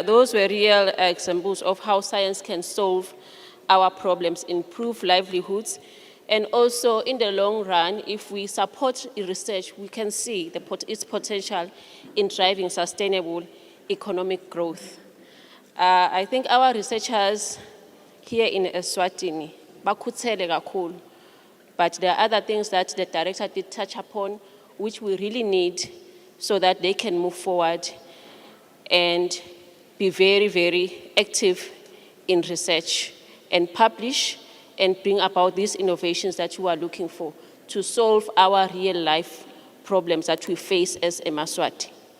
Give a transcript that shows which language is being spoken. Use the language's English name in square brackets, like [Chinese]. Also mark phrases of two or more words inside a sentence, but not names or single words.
[English] Those were real examples of how science can solve our problems, improve livelihoods, and also in the long run, if we support research, we can see its potential in driving sustainable economic growth. I think our researchers here in Eswatini, [Swati] bakhuthele kakhulu, [English] but there are other things that the director did touch upon, which we really need so that they can move forward and be very, very active in research and publish and bring about these innovations that you are looking for to solve our real life problems that we face as a Maswati.